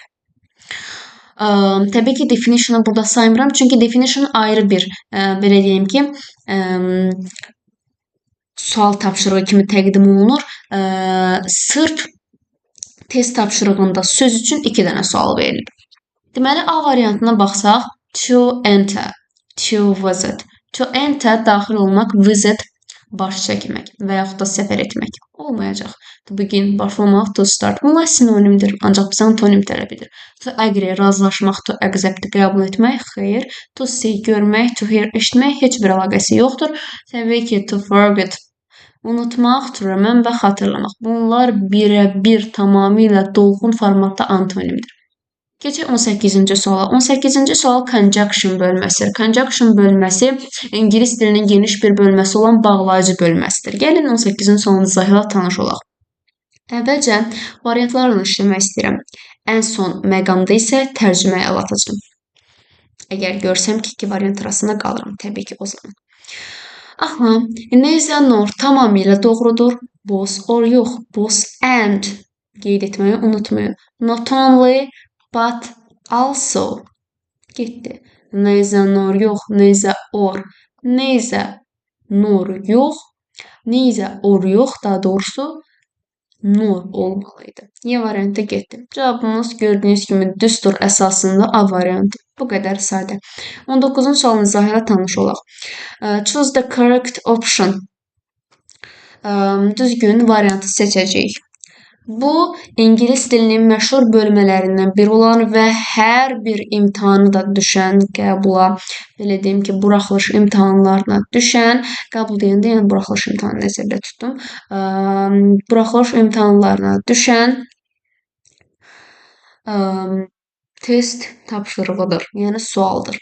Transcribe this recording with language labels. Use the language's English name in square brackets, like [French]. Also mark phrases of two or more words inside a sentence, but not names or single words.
[Azerbaijani] Təbii ki, definition'ı burada saymıram, çünki definition ayrı bir, belə deyim ki, sual tapşırığı kimi təqdim olunur. Sırf test tapşırığında söz üçün 2 dənə sual verilib. Deməli, A variantına baxsaq, [English] to enter, to visit. To enter [Azerbaijani] daxil olmaq, visit baş çəkmək və yaxud da səfər etmək olmayacaq. [English] To begin, başlamaq, to start. [Azerbaijani] Bunlar sinonimdir, ancaq bizə antonim tələb edir. [English] To agree, razılaşmaq, to accept, [Azerbaijani] qəbul etmək, xeyr. [English] To see, görmək, to hear, [Azerbaijani] eşitmək heç bir əlaqəsi yoxdur. Təbii ki, [English] to forget, unutmaq, to remember, [Azerbaijani] xatırlamaq. Bunlar birə-bir tamamilə dolğun formatda antonimdir. Keçək 18-ci suala. 18-ci sual conjunction bölməsi. Conjunction bölməsi ingilis dilinin geniş bir bölməsi olan bağlayıcı bölməsidir. Gəlin 18-ci sualın izahıyla tanış olaq. Əvvəlcə variantlarla işləmək istəyirəm. Ən son məqamda isə tərcüməyə əl atacağım. Əgər görsəm ki, 2 variant arasında qalıram, təbii ki, o zaman. Aha, [English] neither nor [Azerbaijani] tamamilə doğrudur. [English] Both or [Azerbaijani] yox, [English] both and [Azerbaijani] qeyd etməyi unutmayın. [English] Not only, but also getdi. Neither nor yox, neither or. Neither nor yox, neither or yox, [Azerbaijani] daha doğrusu [English] nor olmalıydı. [Azerbaijani] Y variantı getdi. Cavabımız gördüyünüz kimi düstur əsasında A variantı. Bu qədər sadə. 19-cu sualın izahıyla tanış olaq. [English] Choose the correct option. [Azerbaijani] Düzgün variantı seçəcəyik. Bu, ingilis dilinin məşhur bölmələrindən biri olan və hər bir imtahanı da düşən qəbula, belə deyim ki, buraxılış imtahanlarına düşən, qəbul deyəndə, yəni buraxılış imtahanı nəzərdə tutdum, buraxılış imtahanlarına düşən test tapşırığıdır, yəni sualdır.